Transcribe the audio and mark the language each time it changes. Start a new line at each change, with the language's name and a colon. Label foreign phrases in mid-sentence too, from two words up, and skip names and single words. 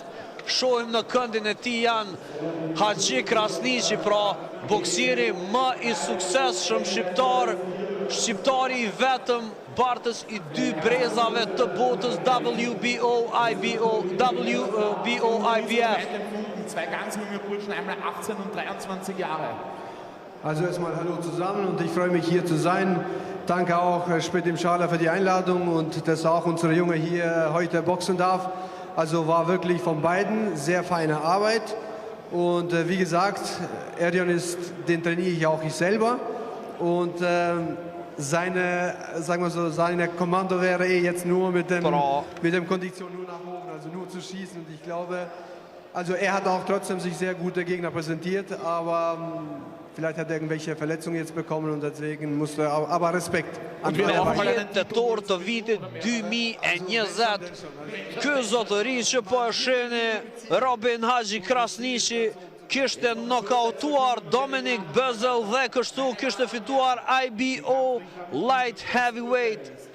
Albanian: Shohim në këndin e tij janë Haxhi Krasniqi, pra boksieri më i suksesshëm shqiptar, shqiptari i vetëm bartës i 2 brezave të botës WBO, WBO, IBF.
German: Zwei ganz junge Burschen, einmal 18 und 23 Jahre. Also erstmal hallo zusammen und ich freue mich hier zu sein. Danke auch Spit im Schala für die Einladung und dass auch unsere Junge hier heute boxen darf. Also war wirklich von beiden sehr feine Arbeit. Und wie gesagt, Erdion den trainiere ich auch ich selber. Und seine Kommando wäre jetzt nur mit dem Kondition nur nach oben, also nur zu schießen. Und ich glaube, also er hat auch trotzdem sich sehr gute Gegner präsentiert, aber vielleicht hat er irgendwelche Verletzungen jetzt bekommen und deswegen musste er, aber Respekt.
Albanian: Tetor të vitit 2020, ky zotëri që po e sheni Robin Haxhi Krasniqi kishte nokautuar Dominic Bözel dhe kështu kishte fituar IBO
English: Light Heavyweight.